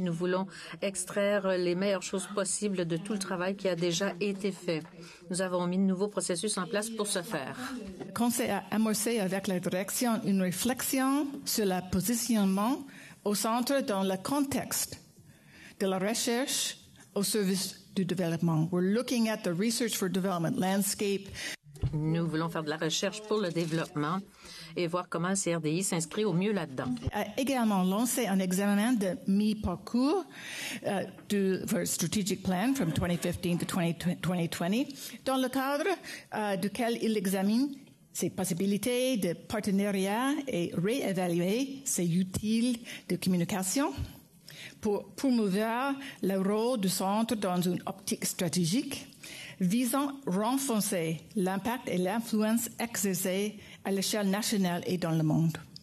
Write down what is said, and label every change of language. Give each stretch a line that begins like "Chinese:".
French: Nous voulons extraire les meilleures choses possibles de tout le travail qui a déjà été fait. Nous avons mis de nouveaux processus en place pour ce faire. Le Conseil a amorcé avec la direction une réflexion sur le positionnement au centre dans le contexte de la recherche au service du développement.
English: We're looking at the research for development landscape.
French: Nous voulons faire de la recherche pour le développement et voir comment le CRDI s'inscrit au mieux là-dedans. A également lancé un examen de mi-parcours du
English: Strategic Plan from 2015 to 2020,
French: dans le cadre duquel il examine ses possibilités de partenariat et réévaluer ses outils de communication pour promouvoir le rôle du centre dans une optique stratégique visant à renforcer l'impact et l'influence exercée à l'échelle nationale et dans le monde.